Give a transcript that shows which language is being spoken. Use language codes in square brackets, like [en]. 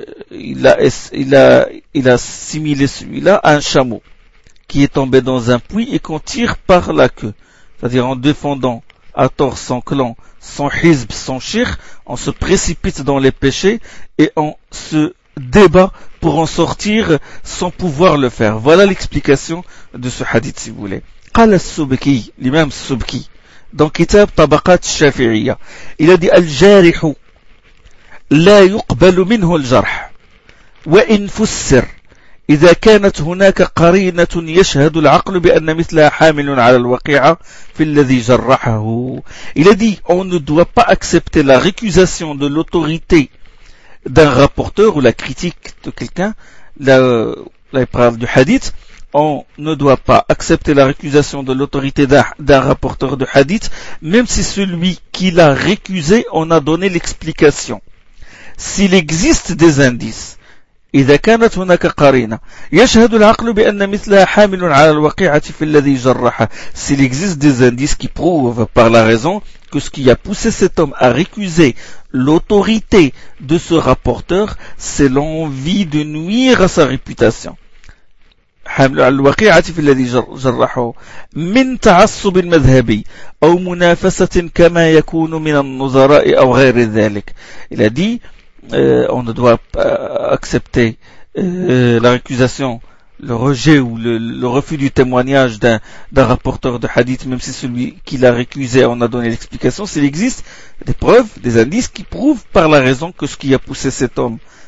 [fr] Il a assimilé celui-là à un chameau qui est tombé dans un puits et qu'on tire par la queue. C'est-à-dire en défendant à tort son clan, son hizb, son shir, on se précipite dans les péchés et on se débat pour en sortir sans pouvoir le faire. Voilà l'explication de ce hadith, si vous voulez. [ar] قال السبكي, [fr] l'imam السبكي, dans Kitab Tabaqat Shafi'iyya, il a dit [ar] الجارح لا يقبل منه الجرح وإن فسر إذا كانت هناك قرينة يشهد العقل بأن مثلها حامل على الوقيعة في الذي جرحه. [fr] Il a dit on ne doit pas accepter la récusation de l'autorité d'un rapporteur ou la critique de quelqu'un, la preuve du hadith, on ne doit pas accepter la récusation de l'autorité d'un rapporteur de hadith, même si celui qui l'a récusé en a donné l'explication. S'il existe des indices, [ar] إذا كانت هناك قرينة يشهد العقل بأن مثلها حامل على الوقيعة في الذي جرحه. [fr] S'il existe des indices qui prouvent par la raison que ce qui a poussé cet homme à récuser l'autorité de ce rapporteur, c'est l'envie de nuire à sa réputation. [ar] حامل على الوقيعة في الذي جرحه من تعصب مذهبي أو منافسة كما يكون من النظراء أو غير ذلك. [fr] Il a dit on ne doit pas accepter la récusation, le rejet ou le refus du témoignage d'un rapporteur de hadith, même si celui qui l'a récusé en a donné l'explication, s'il existe des preuves, des indices qui prouvent par la raison que ce qui a poussé cet homme